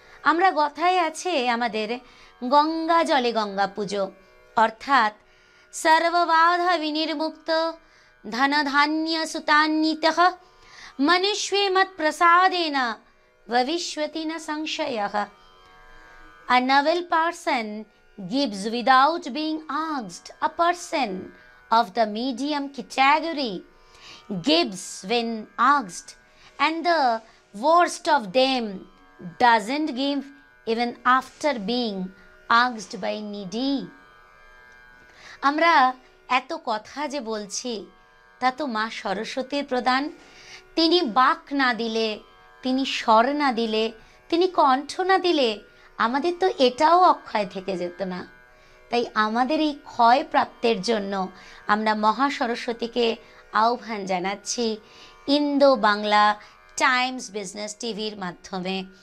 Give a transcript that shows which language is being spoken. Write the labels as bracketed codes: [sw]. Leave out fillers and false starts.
[bn] আমরা কথায় আছে আমাদের গঙ্গা জলে গঙ্গা পুজো, অর্থাৎ [sa] সর্ববাধা বিনির্মুক্ত ধন ধান্য সুতান্বিতঃ মনুষ্যে মৎ প্রসাদেন ভবিষ্যতি ন সংশয়ঃ। [en] A novel person gives without being asked. A person of the medium category gives when asked, and the worst of them doesn't give even after being asked by needy. [bn] আমরা এত কথা যে বলছি তা তো মা সরস্বতীর প্রদান। তিনি বাক না দিলে, তিনি স্বর না দিলে, তিনি কণ্ঠ না দিলে আমাদের তো এটাও অক্ষয় থেকে যেত না। তাই আমাদের এই ক্ষয় প্রাপ্তের জন্য আমরা মহা সরস্বতীকে আহ্বান জানাচ্ছি ইন্দো বাংলা টাইমস বিজনেস টিভির মাধ্যমে।